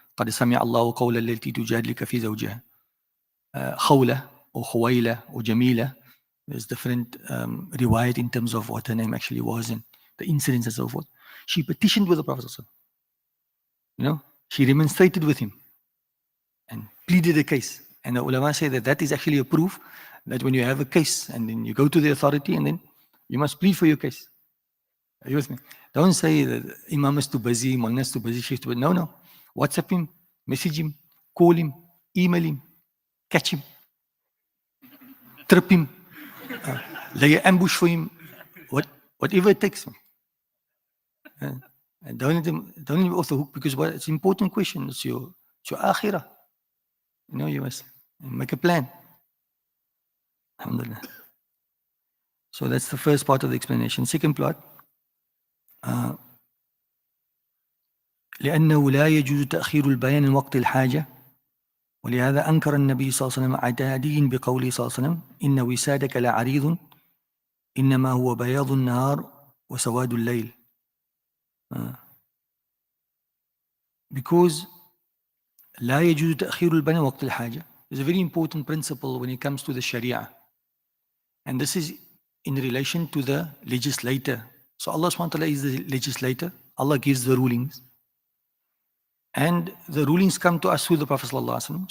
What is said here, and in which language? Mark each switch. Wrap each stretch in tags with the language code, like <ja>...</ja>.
<ar>قَدْ سَمِعَ اللَّهُ قَوْلَ الَّتِي تُجَادِلُكَ فِي زَوْجِهَا خَوْلَةٌ or Khuwaila or Jamila.</ar> <en>There's different riwayat in terms of what her name actually was and the incidents and so forth. She petitioned with the Prophet. You know, she remonstrated with him and pleaded a case. And the ulama say that that is actually a proof that when you have a case and then you go to the authority and then you must plead for your case. Are you with me? Don't say that Imam is too busy, Mulna is too busy, Sheikh is too busy. No, no. WhatsApp him, message him, call him, email him, catch him, trip him, lay an ambush for him, whatever it takes. And don't let him off the hook because it's an important question. It's your akhirah. You know, you must make a plan. Alhamdulillah. So that's the first part of the explanation. Second part,</en> <ar>لأنه لا يجوز تأخير البيان من وقت الحاجة ولهذا أنكر النبي صلى الله عليه وسلم عتادي بقوله صلى الله عليه وسلم إن وسادك لعريض إنما هو بياض النهار وسواد الليل.</ar> <en>Because</en> <ar>لا يجوز تأخير البيان من وقت الحاجة</ar> <en>is a very important principle when it comes to the Sharia. And this is in relation to the legislator. So Allah subhanahu wa ta'ala is the legislator. Allah gives the rulings. And the rulings come to us through the Prophet sallallahu alaihi wasallam.</en>